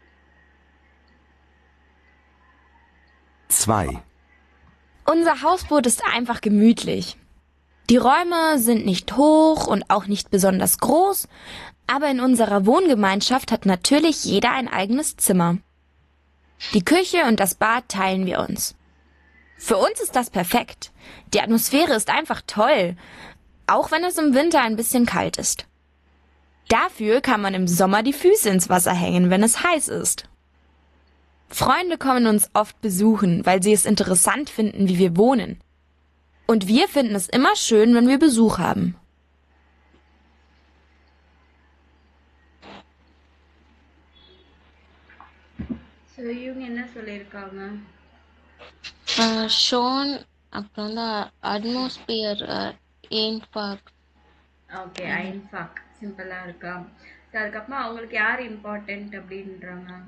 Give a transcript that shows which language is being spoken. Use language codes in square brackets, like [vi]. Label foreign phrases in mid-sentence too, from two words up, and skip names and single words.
[de] 2. Unser Hausboot ist einfach gemütlich. Die Räume sind nicht hoch und auch nicht besonders groß, aber in unserer Wohngemeinschaft hat natürlich jeder ein eigenes Zimmer. Die Küche und das Bad teilen wir uns. Für uns ist das perfekt. Die Atmosphäre ist einfach toll, auch wenn es im Winter ein bisschen kalt ist. Dafür kann man im Sommer die Füße ins Wasser hängen, wenn es heiß ist. Freunde kommen uns oft besuchen, weil sie es interessant finden, wie wir wohnen. Und wir finden es immer schön, wenn wir Besuch haben. [ta] ஸோ இவங்க என்ன சொல்லியிருக்காங்க ஷோன் அப்புறம் வந்து [de] Atmosphäre einfach [ta] ஓகே ஐன்ஃபாக் சிம்பிளாக இருக்கா ஸோ அதுக்கப்புறமா அவங்களுக்கு யார் இம்பார்ட்டண்ட் அப்படின்றாங்க